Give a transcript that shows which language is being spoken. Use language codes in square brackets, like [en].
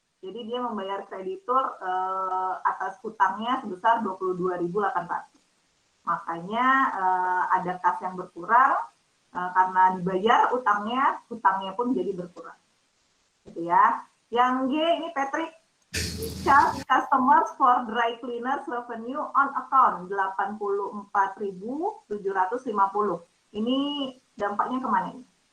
[id] Jadi dia membayar kreditur atas hutangnya sebesar 22.800. Makanya ada kas yang berkurang karena dibayar hutangnya pun jadi berkurang. Gitu ya. Yang G ini Patrick, [en] Charge customers for dry cleaners revenue on account 84.750. [id] Ini dampaknya kemana ini?